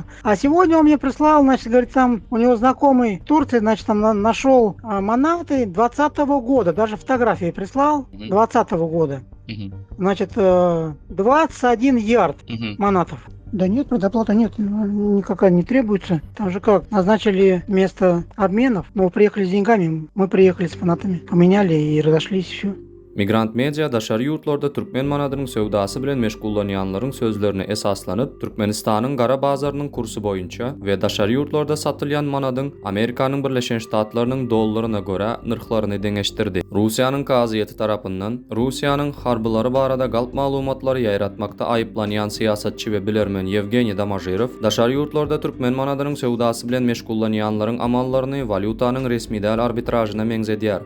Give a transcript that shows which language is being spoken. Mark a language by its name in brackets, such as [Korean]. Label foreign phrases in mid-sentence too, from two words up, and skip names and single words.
[Russian] А сегодня он мне прислал, значит, говорит, там у него знакомый в Турции, значит, там нашел манаты 20-го года, даже фотографии прислал 20-го года. Значит, 21 ярд манатов. Да нет, предоплата нет, никакая не требуется. Там же как, назначили место обменов, мы приехали с деньгами, мы приехали с манатами, поменяли и разошлись, все. [Turkmen] Migrant media daşary ýurtlarda türkmen manadynyň sowdasy bilen meşgullanýanlaryň sözlerine esaslanyp Türkmenistanyň gara bazarynyň kursu boýunça we daşary ýurtlarda satylýan manadyň Amerikanyň Birleşen Ştatlarynyň dollaryna görä nyrklaryny deňeşdirdi. Russiýanyň gaziýeti tarapyndan Russiýanyň harbylary barada galp maglumatlary ýaýratmakda aýyplanýan siýasatçy we bilermen Yevgeniy Damajirov daşary ýurtlarda türkmen manadynyň sowdasy bilen meşgullanýanlaryň amallaryny valutanyň resmi däl arbitražyna meňzedýär.